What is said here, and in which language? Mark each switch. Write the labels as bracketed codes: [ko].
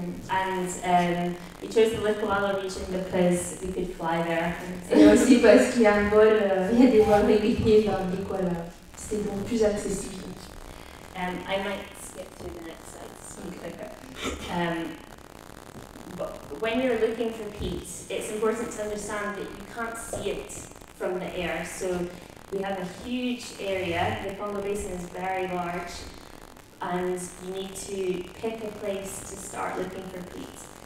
[en] And we chose the Likwala region because we could fly there. [fr] Et aussi parce qu'il y a des vols réguliers vers le Likwala. C'était donc plus accessible. [en] I might skip to the next slide, so quicker. But when you're looking for peat, it's important to understand that you can't see it from the air. So we have a huge area. The Congo Basin is very large, and you need to pick a place to start looking for peat.